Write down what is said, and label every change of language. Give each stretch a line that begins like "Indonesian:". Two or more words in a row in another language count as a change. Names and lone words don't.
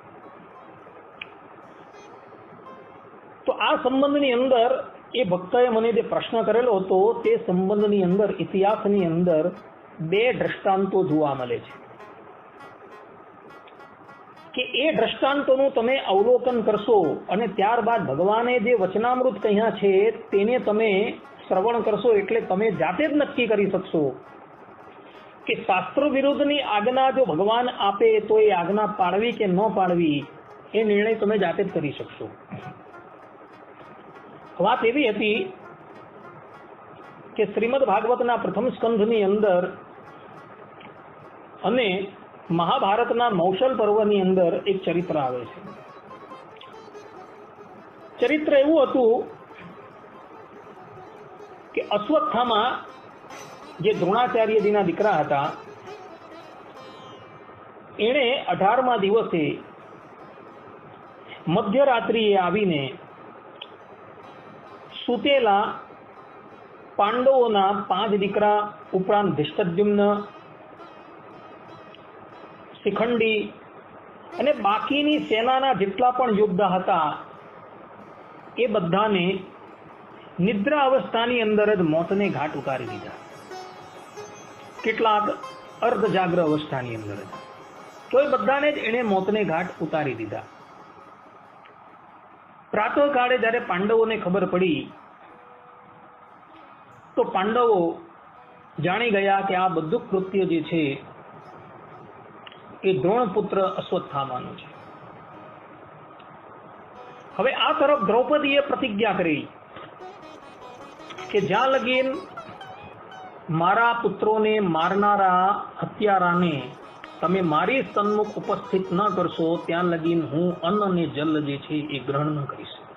Gujarati: તો આ સંબંધની અંદર એ ભક્તએ મને જે પ્રશ્ન કરેલો હતો તે સંબંધની અંદર ઇતિહાસની અંદર 2 દૃષ્ટાંતો જોવા મળે છે કે એ દૃષ્ટાંતોનું તમે અવલોકન કરશો અને ત્યારબાદ ભગવાને જે વચનામૃત કહ્યા છે તેને તમે શ્રવણ કરશો એટલે તમે જાતે જ નક્કી કરી શકશો કે શાસ્ત્ર વિરુદ્ધની આજ્ઞા જો ભગવાન આપે તો એ આજ્ઞા પાળવી કે ન પાળવી એ નિર્ણય તમે જાતે જ કરી શકશો। બાત એવી હતી કે શ્રીમદ ભાગવતના પ્રથમ સ્કંધની અંદર અને મહાભારતના મૌસલ પર્વની અંદર એક ચરિત્ર આવે છે। ચરિત્ર એવું હતું કે અશ્વત્થામા જે દ્રોણાચાર્યજીના દીકરા હતા એણે 18મા દિવસે મધ્યરાત્રિએ આવીને સૂતેલા પાંડવોના 5 દીકરા ઉપરાંત ધૃષ્ટદ્યુમ્ન, શિખંડી અને બાકીની સેનાના જેટલા પણ યોદ્ધા હતા એ બધાને નિદ્રા અવસ્થાની અંદર જ મોતને ઘાટ ઉતારી દીધા। કેટલાક અર્ધ જાગ્ર અવસ્થાની અંદર તો એ બધાને જ એણે મોતને ઘાટ ઉતારી દીધા। પ્રાતઃ કાળે જ્યારે પાંડવોને ખબર પડી તો પાંડવો જાણી ગયા કિ આ બધું કૃત્ય જે છે એ દ્રોણપુત્ર અશ્વત્થામાનું છે। હવે આ તરફ દ્રૌપદીએ પ્રતિજ્ઞા કરી કિ જ્યાં લગીન મારા પુત્રોને મારનારા હત્યારાને તમે મારી સન્મુખ ઉપસ્થિત ન કરશો ત્યાં લગીન હું અન્ન ને જળ જે છે એ ગ્રહણ ન કરીશ।